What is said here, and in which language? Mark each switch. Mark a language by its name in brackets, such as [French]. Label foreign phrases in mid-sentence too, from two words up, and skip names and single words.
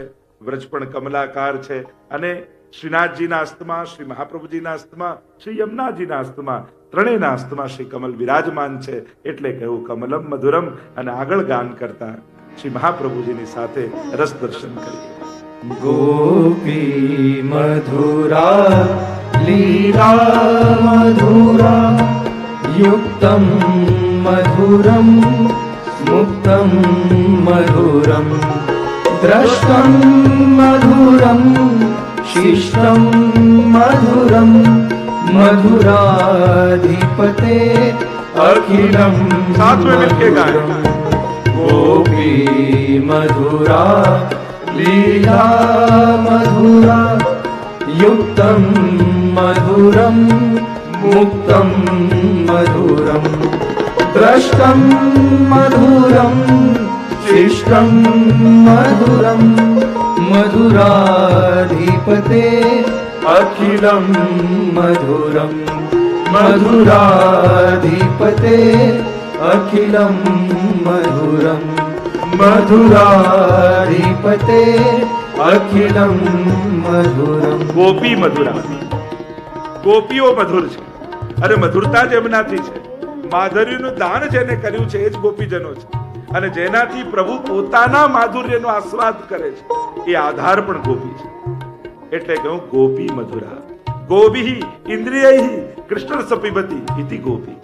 [Gujarati] વ્રજ પણ કમલાકાર છે, અને શ્રીનાથજીના હસ્તમાં, શ્રી મહાપ્રભુજીના હસ્તમાં, શ્રી યમુનાજીના હસ્તમાં, ત્રણેયના હસ્તમાં શ્રી કમલ વિરાજમાન છે. એટલે કહ્યું [Sanskrit] कमलम् मधुरम्. [Gujarati] અને આગળ ગાન કરતા શ્રી મહાપ્રભુજીની સાથે રસ દર્શન કરીએ. [Sanskrit] गोपी मधुरा लीला मधुरा युक्तं मधुरं मुक्तं मधुरं द्रष्टं मधुरं शिष्टं मधुरं मधुराधिपते अखिलं [Hindi] साथ में मिलके गाएं. [Sanskrit] गोपी मधुरा लीला मधुरा युक्तं मधुरं मुक्तं मधुरं द्रष्टं मधुरं शिष्टं मधुरं मधुराधिपते अखिलं मधुरं मधुराधिपते अखिलं मधुरं मधुराधिपते अखिलं मधुरम. गोपी मधुरा, [Gujarati] ગોપીઓ મધુર છે, અરે મધુરતા જ એમનાથી છે. માધુર્યનું દાન જેને કર્યું છે એ જ ગોપીજનો છે, અને જેનાથી પ્રભુ પોતાના માધુર્યનો આસ્વાદ કરે છે એ આધાર પણ ગોપી છે. એટલે કહું [Sanskrit] गोपी मधुरा. गोभी इन्द्रियै कृष्ण सपीबती इति गोपी.